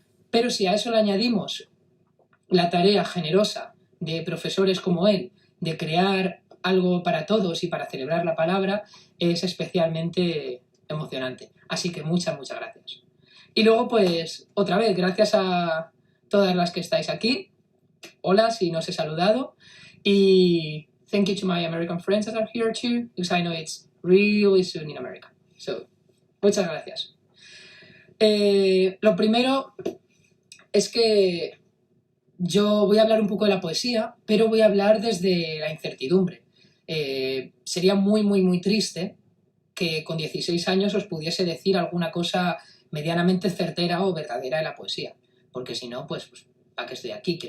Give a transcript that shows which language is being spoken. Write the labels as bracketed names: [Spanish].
[Spanish] pero si a eso le añadimos la tarea generosa de profesores como él de crear algo para todos y para celebrar la palabra, es especialmente emocionante. Así que muchas gracias. Y luego, pues, otra vez, gracias a todas las que estáis aquí. Hola, si no os he saludado. [English] Y thank you to my American friends that are here too, because I know it's really soon in America. [Spanish] So, muchas gracias. Lo primero es que yo voy a hablar un poco de la poesía, pero voy a hablar desde la incertidumbre. Sería muy triste que con 16 años os pudiese decir alguna cosa medianamente certera o verdadera de la poesía, porque si no, pues ¿para qué estoy aquí?